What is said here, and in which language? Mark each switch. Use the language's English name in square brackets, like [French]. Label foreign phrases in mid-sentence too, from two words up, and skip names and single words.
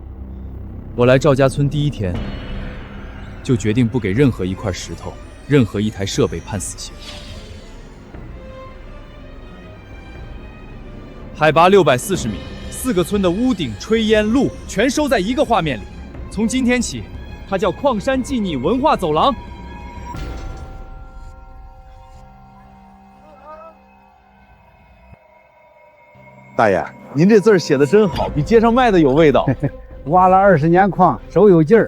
[Chinese] 不是記住的。我來趙家村第1天， 就決定不給任何一塊石頭、任何一台設備判死刑。海拔640米，4個村的屋頂、炊煙、路全收在一個畫面裡。從今天起，它叫礦山紀念文化走廊。大爺，您這字兒寫的真好，比街上賣的有味道。挖了20年礦，手有劲儿。